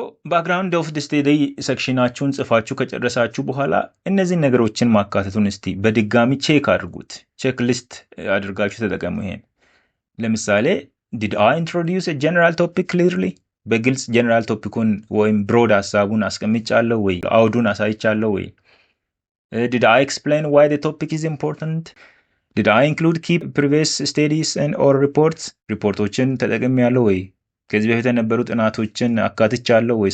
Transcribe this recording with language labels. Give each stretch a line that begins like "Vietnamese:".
Amharic: ባክግራውንድ ኦፍ ስቴዲ ሴክሽናችሁን ጽፋችሁ ከጨረሳችሁ በኋላ እነዚህን ነገሮችን ማካተቱን እስቲ በድጋሚ ቼክ አድርጉት። ቼክ ሊስት አድርጋችሁ ተጠቀሙ። ይሄን ለምሳሌ
English: did I introduce a general topic clearly?
Amharic: በግልጽ ጀነራል ቶፒኩን ወይም ብሮድ ሀሳቡን አስቀምጫለሁ ወይ? አውዱን አሳይቻለሁ ወይ?
English: did I explain why the topic is important? did I include key previous studies and or reports?
Amharic: ሪፖርቶችን ተጠቅሜያለሁ ወይ? ከዚህ በፊት የነበሩ ጥናቶችን አካትቻለሁ ወይ?